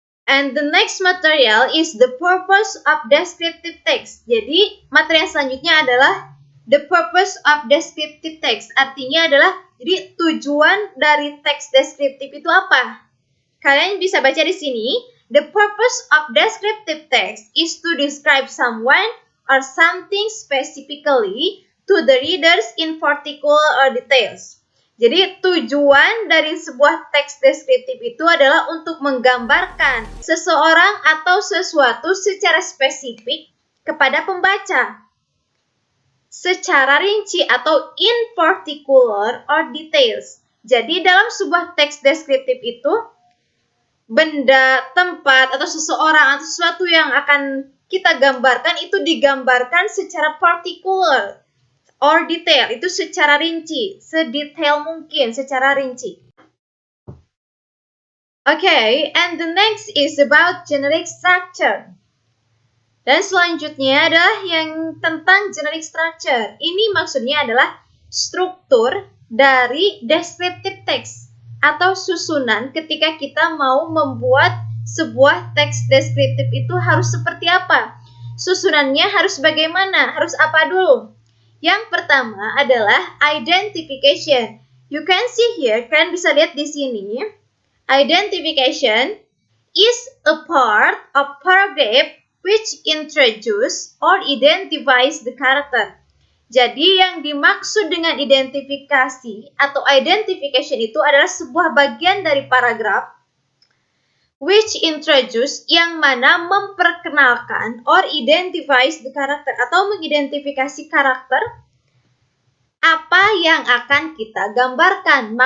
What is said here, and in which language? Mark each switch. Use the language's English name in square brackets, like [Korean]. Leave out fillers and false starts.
[English] And the next material is the purpose of descriptive text. [Indonesian] Jadi, materi yang selanjutnya adalah [English] the purpose of descriptive text. [Indonesian] Artinya adalah, jadi tujuan dari teks deskriptif itu apa? Kalian bisa baca di sini, [English] the purpose of descriptive text is to describe someone or something specifically to the readers in particular or details. [Indonesian] Jadi tujuan dari sebuah teks deskriptif itu adalah untuk menggambarkan seseorang atau sesuatu secara spesifik kepada pembaca. Secara rinci atau [English] in particular or details. [Indonesian] Jadi dalam sebuah teks deskriptif itu, benda, tempat, atau seseorang atau sesuatu yang akan kita gambarkan itu digambarkan secara [English] particular or detail, [Indonesian] itu secara rinci, sedetail mungkin, secara rinci. [English] Okay, and the next is about generic structure. [Indonesian] Dan selanjutnya adalah yang tentang generic structure. Ini maksudnya adalah struktur dari descriptive text atau susunan ketika kita mau membuat sebuah teks deskriptif itu harus seperti apa? Susunannya harus bagaimana? Harus apa dulu? Yang pertama adalah identification. [English] You can see here, [Indonesian] kalian bisa lihat di sini. [English] Identification is a part of paragraph which introduce or identifies the character. [Indonesian] Jadi yang dimaksud dengan identifikasi atau identification itu adalah sebuah bagian dari paragraf [English] which introduce, [Indonesian] yang mana memperkenalkan [English] or identifies the character [Indonesian] atau mengidentifikasi karakter apa yang akan kita gambarkan.